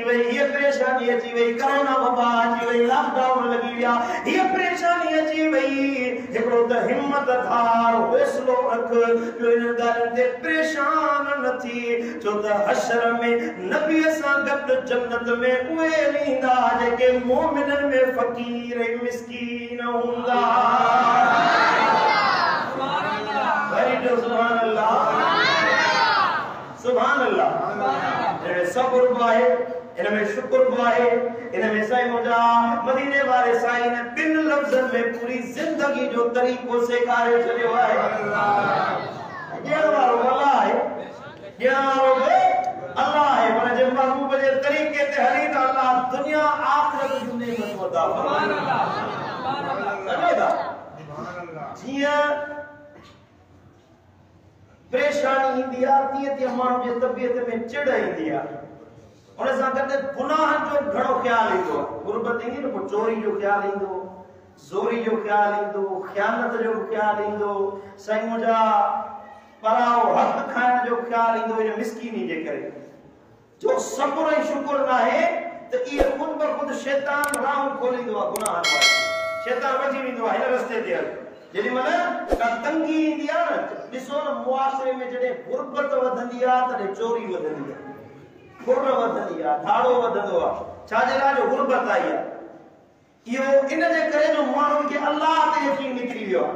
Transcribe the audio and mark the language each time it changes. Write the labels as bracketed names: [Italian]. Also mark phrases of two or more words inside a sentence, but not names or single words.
[Sindhi] वई ये परेशानी अची वई कोरोना वबा अची वई लॉकडाउन लगी विया ये परेशानी अची वई हिकड़ो त हिम्मत धार हौसलो रख जो इन ॻाल्हियुनि ते परेशान न थी छो त हशर में नबी सां गॾु जन्नत में उहे वेंदा जेके मोमिननि में फ़क़ीर ऐं मिस्कीन हूंदा [Arabic] سبحان الله سبحان الله. [Sindhi] इनमें सब्र बाहे, इनमें शुक्र बाहे, इनमें साईं मुझा मदीने वाले साईं ने बिन लफ्ज़न में पूरी जिंदगी जो तरीको सेखारे छॾियो आहे। ॾियण वारो अल्लाह आहे, ॾियण वारो अल्लाह है, पर जब महबूब जे तरीके ते हली त अल्लाह दुनिया आखिरत जी नेमत अता फरमाए। [Arabic] سبحان الله. [Sindhi] जियां परेशानी ईंदी आहे तीअं तीअं माण्हू जी तबियत में चिड़ ईंदी आहे, उन सां गॾु गुनाहनि जो घणो ख्याल ईंदो आहे। गुरबत ईंदी न, पोइ चोरी जो ख्याल ईंदो, ज़ोरी जो ख्याल ईंदो, ख़यानत जो ख्याल ईंदो, साईं मुंहिंजा पराओ हक़ खाइण जो ख्याल ईंदो। इन मिसकीनी जे करे जो सब्र ऐं शुक्र न आहे त इहे खुद ब खुद शैतान राह खोलींदो आहे गुनाहनि वारी। शैतान वठी वेंदो आहे हिन रस्ते ते हल। जेॾी महिल का तंगी ईंदी आहे न, ॾिसो न मुआशरे में जॾहिं गुरबत वधंदी आहे तॾहिं चोरी वधंदी आहे, खुर वधंदी आहे, धाड़ो वधंदो आहे। छाजे लाइ? जो गुरबत आई आहे। इहो इन जे करे जो माण्हुनि खे अल्लाह ते यकीन निकिरी वियो आहे।